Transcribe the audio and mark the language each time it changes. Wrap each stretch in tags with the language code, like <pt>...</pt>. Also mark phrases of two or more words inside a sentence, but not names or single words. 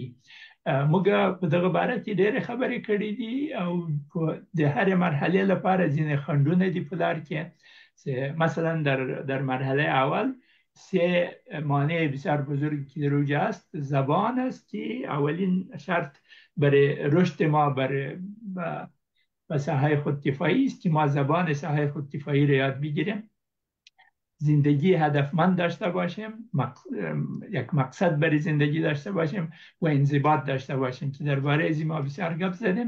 <ps>موږ په دغه باره کې ډېرې خبرې کړې دي او د هرې مرحلې لپاره ځینې خنډونه دي په لار کې.</ps> <fa>مثلا در مرحله اول 3 مانع بسیار بزرگی که در اوج است. زبان است که اولین شرط برای رشد ما به ساحه خودکفایی است که ما زبان ساحه خودکفایی را یاد بگیریم، زندگی هدفمند داشته باشیم، یک مقصد برای زندگی داشته باشیم و انضباط داشته باشیم که درباره از ما بسیار گپ زدیم.</fa>